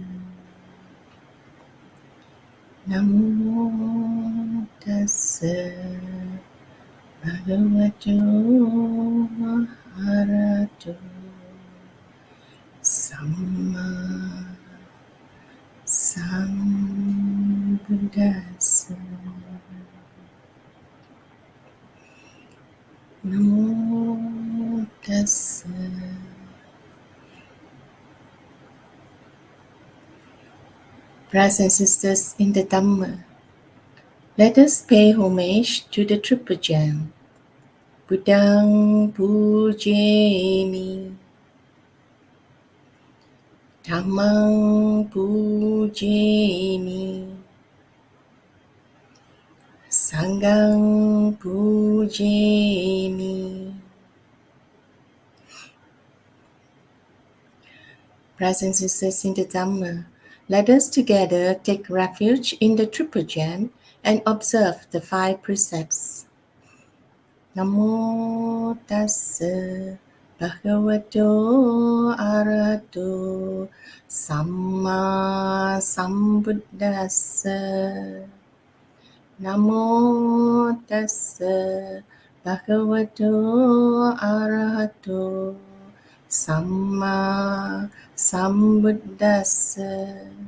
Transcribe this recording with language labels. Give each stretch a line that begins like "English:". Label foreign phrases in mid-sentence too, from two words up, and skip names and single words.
Pali: Namo tassa bhagavato arahato samma sambuddhassa. Namo tassa.
English: Brothers and sisters in the Dhamma, let us pay homage to the Triple Gem.
Pali: Buddhang pujemi, Dhammang pujemi, Sanghang pujemi.
English: Brothers and sisters in the Dhamma, let us together take refuge in the Triple Gem and observe the 5 precepts.
Pali: Namo tassa bhagavato arahato samma sambuddhassa. Namo tassa bhagavato arahato samma sambuddhassa.